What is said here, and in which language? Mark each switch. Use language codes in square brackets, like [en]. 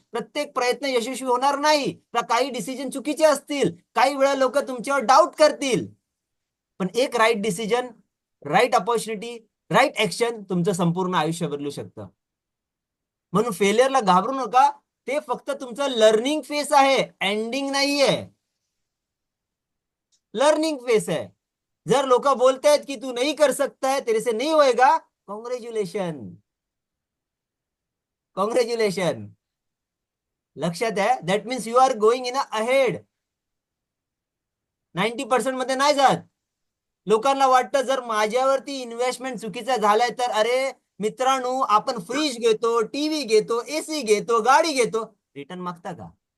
[mr] प्रत्येक प्रयत्न यशस्वी होणार नाही. काही डिसिजन चुकीचे असतील, काही वेळा लोक तुमच्यावर डाऊट करतील, पण एक right decision, right opportunity, right action तुमचं संपूर्ण आयुष्य बदलू शकतं. म्हणून फेलियरला घाबरू नका. ते फक्त तुमचं लर्निंग फेस आहे, एंडिंग नाहीये. [hi] लर्निंग फेस है. [mr] जर लोक बोलतायत की [hi] तू नहीं कर सकता है, तेरे से नहीं होएगा, कॉंग्रॅच्युलेशन, कॉंग्रॅच्युलेशन. [mr] लक्षात आहे, [en] That means you are going in ahead. [mr] 90% मध्ये नाही जात. लोकांना वाटतं जर माझ्यावरती इन्व्हेस्टमेंट चुकीचा झालाय तर अरे मित्रांनो, आपण फ्रीज घेतो, टीव्ही घेतो, एसी घेतो, गाडी घेतो, रिटर्न मागता का?